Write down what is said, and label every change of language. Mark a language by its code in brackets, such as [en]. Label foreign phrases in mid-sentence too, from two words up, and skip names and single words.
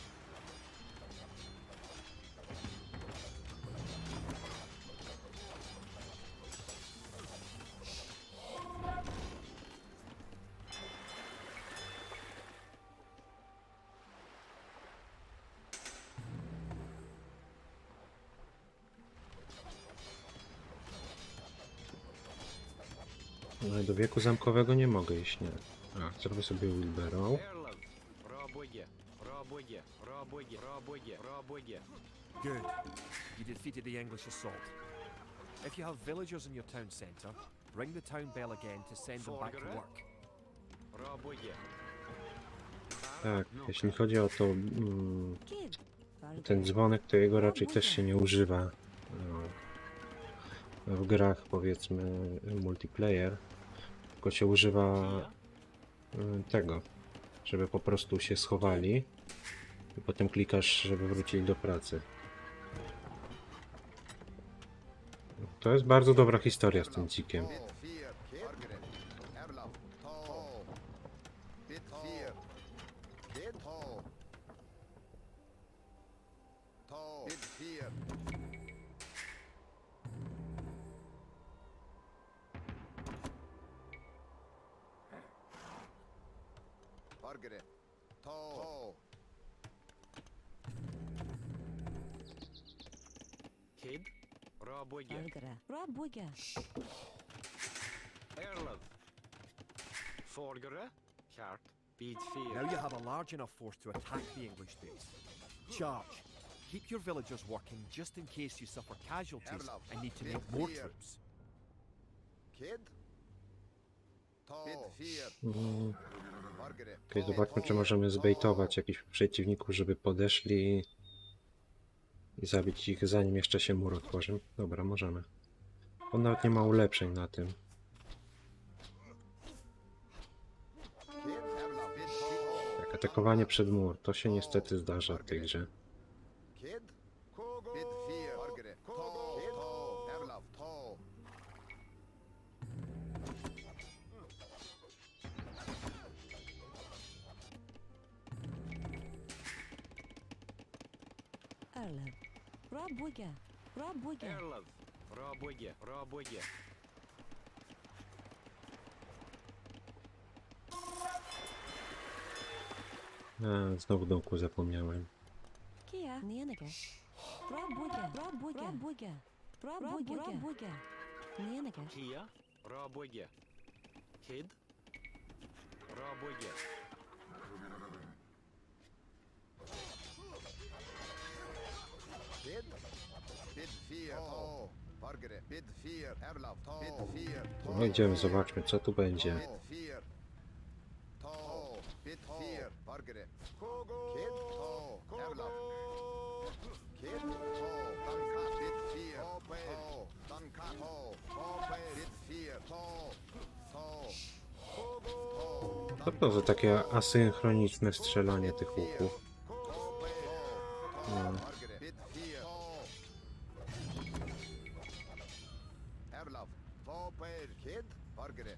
[pl] No i do wieku zamkowego nie mogę iść, nie. A, zrobię sobie wheelbarrow. Erlov. Raboye. Rabuje, rabuje, rabuje, rabuje. [en] Good. You defeated the English assault. If you have villagers in your town centre, ring the town bell again to send them back to work. Rabuje. [pl] Tak, jeśli chodzi o to, Kid. ten dzwonek, to jego raczej też się nie używa w grach, powiedzmy, multiplayer, tylko się używa tego, żeby po prostu się schowali i potem klikasz, żeby wrócili do pracy. To jest bardzo dobra historia z tym dzikiem. Bid 4, Kid. Erlaf. To. Bid 4. Kid. To. To. Bid 4. Bargere. To. Kid. Rabuje. Algara. Rabuga. Erlad. Forgere. Kart. Bid [en] Now 4. you have a large enough force to attack the English base. Charge. Keep your villagers working just in case you suffer casualties and need to make more troops. Kid. To. Bid 4. Bargere. [pl] Okej, zobaczmy, czy możemy zbejtować jakichś przeciwników, żeby podeszli i zabić ich, zanim jeszcze się mur otworzy. Dobra, możemy. On nawet nie ma ulepszeń na tym. Kid. Erlaf. Bid 4. Jak atakowanie przed mur, to się niestety zdarza w tej grze. Kid. Bid 4. Bargere. To. Kid. To. Erlaf. To. Erlab. Rabuga. Rabuga. Erlad. Rabuje, rabuje. A, znowu domku zapomniałem. Kia. Nienega. Rabuga. Rabuga. Rabuga. Rabuga. Rabuga. Nienega. Kia. Rabuje. Kid. Rabuje. Kid. Bid 4. To. Bargere. Bid 4. Erlaf. To. Bid 4. To. No idziemy, zobaczmy, co tu będzie. Bid 4. To. Bid 4. Bargere. Kid. To. Erlaf. Kid. To. Danka. Bid 4. To. Danka. To. Bid 4. To. To. Co to za takie asynchroniczne strzelanie tych łuków? No. Bargere. Bid 4. To. Erlaf. To. Kid. Bargere.